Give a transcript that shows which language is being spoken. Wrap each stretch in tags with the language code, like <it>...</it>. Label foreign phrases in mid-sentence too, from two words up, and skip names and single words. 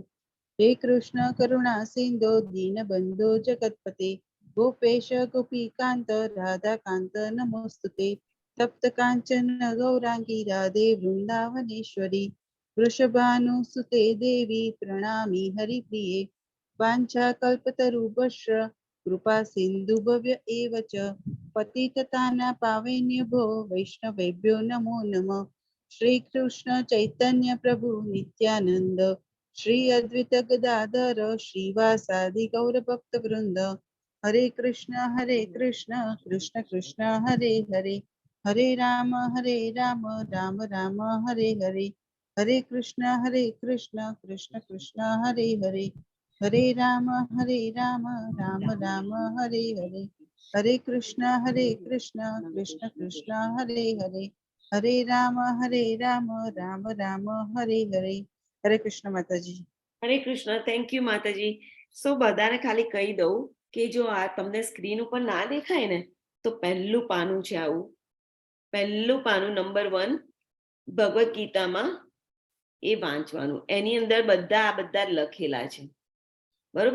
<sa>હે કૃષ્ણ કરુણા સિંધો દીનબંધો જગતપતે ગોપેશ ગોપીકાંત રાધાકાંત નમોસ્તુતે. તપ્ત કાંચન ગૌરાંગી રાધે વૃંદાવનેશ્વરી વૃષભાનુસુતે દેવી પ્રણામી હરિપ્રિયે. વાંછા કલ્પતરુભ્યશ્ચ कृपा सिन्धुभ्य एव च पतितताना पावनेभ्यो वैष्णवेभ्यो नमो नमः। श्री कृष्ण चैतन्य प्रभु नित्यानंद श्री अद्वैत गदाधर श्रीवासादि गौर भक्त वृंद। हरे कृष्ण कृष्ण कृष्ण हरे हरे, हरे राम राम राम हरे हरे। हरे कृष्ण कृष्ण कृष्ण हरे हरे, हरे राम राम राम हरे हरे। हरे कृष्ण कृष्ण कृष्ण हरे हरे, हरे राम राम राम हरे हरे।</sa> <hi>हरे कृष्ण माताजी।</hi> <gu>હરે કૃષ્ણ.</gu> <en>thank you</en> <gu>માતાજી. સો બધાને ખાલી કહી દઉં કે જો આ તમને સ્ક્રીન ઉપર ના દેખાય ને તો પહેલું પાનું છે આવું, પહેલું પાનું નંબર 1 ભગવદ ગીતામાં એ વાંચવાનું. એની અંદર બધા લખેલા છે, બરોબર?</gu>